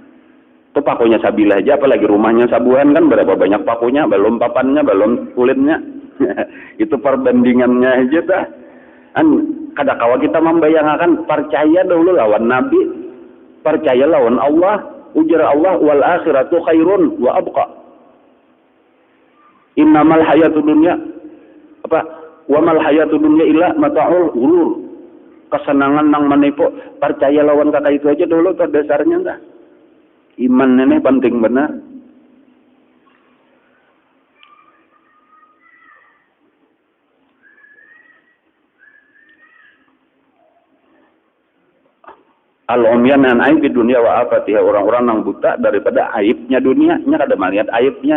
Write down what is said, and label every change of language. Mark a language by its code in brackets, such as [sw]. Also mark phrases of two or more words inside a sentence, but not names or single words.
[bjn] Itu pakunya sabilah aja, apalagi rumahnya sabuhan kan berapa banyak pakunya, belum papannya, belum kulitnya. Itu perbandingannya aja dah. Kada kawa kita membayangkan, percaya dulu lawan Nabi, percaya lawan Allah, ujar Allah, [ar] والآخرة خير وأبقى. إنما الحياة الدنيا وما الحياة الدنيا إلا متاع الغرور. [bjn] Kesenangan nang menipu, percaya lawan kata itu aja dulu tuh dasarnya dah. Iman ini penting benar. [ar] العميان عن عيب الدنيا وآفاتها, [bjn] orang-orang yang buta daripada aibnya dunia, nya kada melihat aibnya.